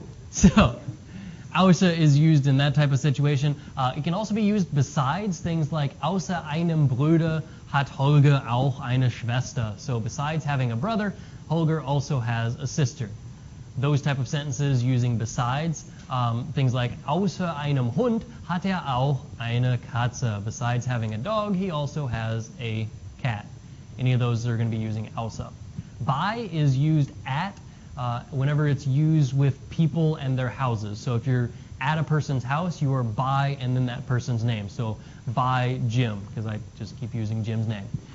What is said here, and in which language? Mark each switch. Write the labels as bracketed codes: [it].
[en] So, außer is used in that type of situation. It can also be used besides things like [de] außer einem Bruder hat Holger auch eine Schwester. [en] So besides having a brother, Holger also has a sister. Those type of sentences using besides. Things like [de] außer einem Hund hat auch eine Katze. [en] Besides having a dog, he also has a cat. Any of those are going to be using außer. By is used at whenever it's used with people and their houses. So if you're at a person's house, you are by and then that person's name. So by Jim, because I just keep using Jim's name.